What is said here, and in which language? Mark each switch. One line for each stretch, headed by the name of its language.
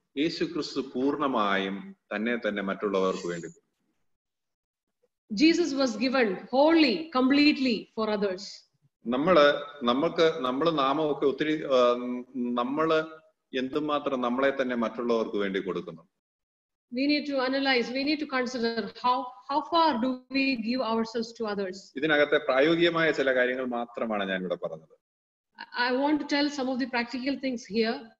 Malayalam: യേശുക്രിസ്തു പൂർണ്ണമായും തന്നെ മറ്റുള്ളവർക്ക് വേണ്ടി.
English: Jesus was given wholly, completely for others.
Malayalam: നമ്മള് നാമമൊക്കെ ഒത്തിരി നമ്മള് എന്തുമാത്രം നമ്മളെ തന്നെ മറ്റുള്ളവർക്ക് വേണ്ടി കൊടുക്കുന്നു.
English: We need to analyze, we need to consider how far do we give ourselves to others.
Malayalam: ഇതിനകത്തെ പ്രായോഗികമായ ചില കാര്യങ്ങൾ മാത്രമാണ് ഞാൻ ഇവിടെ പറഞ്ഞത്.
English: I want to tell some of the practical things here.